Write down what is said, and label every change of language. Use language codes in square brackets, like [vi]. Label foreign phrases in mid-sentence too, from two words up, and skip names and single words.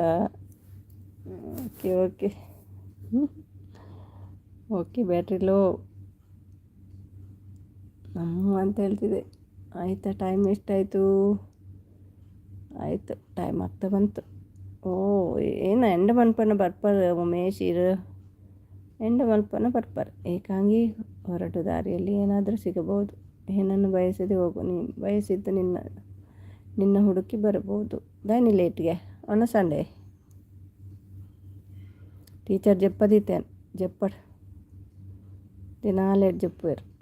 [kn] ಓಕೆ ಓಕೆ. ಓಕೆ, [en] battery low [kn] ಅಂತ ಹೇಳ್ತಿದೆ. ಆಯಿತಾ? ಟೈಮ್ ಎಷ್ಟಾಯಿತು? ಆಯಿತು, ಟೈಮ್ ಆಗ್ತಾ ಬಂತು. [tcy] ಓ, ಏನು ಎಂಡ ಮನ್ಪನ ಬರ್ಪರ್ ಉಮೇಶ್ ಇರು. ಎಂಡ ಮಲ್ಪನ ಬರ್ಪರ್ [kn] ಏಕಾಂಗಿ ಹೊರಟು ದಾರಿಯಲ್ಲಿ ಏನಾದರೂ ಸಿಗಬಹುದು. ಏನನ್ನು ಬಯಸದೆ ಹೋಗು. ನೀನು ಬಯಸಿದ್ದು ನಿನ್ನ ಹುಡುಕಿ ಬರಬಹುದು. [tcy] ದಾನಿ ಲೇಟ್ಗೆ ಅವನ [en] Sunday teacher [tcy] ಜಪ್ಪದಿತ್ತೇನು? ಜಪ್ಪಡ್ ದಿನಾ ಲೇಟ್ ಜಪ್ಪುವೇರು.